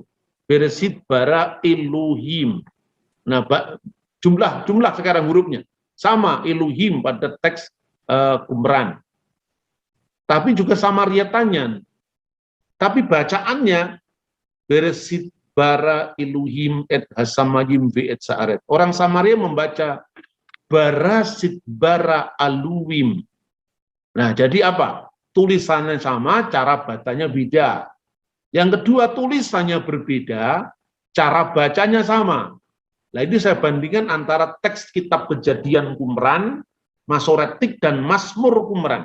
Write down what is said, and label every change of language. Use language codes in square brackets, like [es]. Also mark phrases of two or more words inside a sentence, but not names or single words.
[he] בראשית ברא אלהים. [id] Nah, jumlah sekarang hurufnya sama Elohim pada teks Qumran. Tapi juga Samariatanya. Tapi bacaannya [he] בראשית ברא אלהים את השמים ואת הארץ. [id] Orang Samaria membaca [he] בראשית ברא אלהים. [id] Nah, jadi apa? Tulisannya sama, cara bacanya beda. Yang kedua, tulisannya berbeda, cara bacanya sama. Nah, ini saya bandingkan antara teks kitab Kejadian Qumran, Masoretik, dan Mazmur Qumran.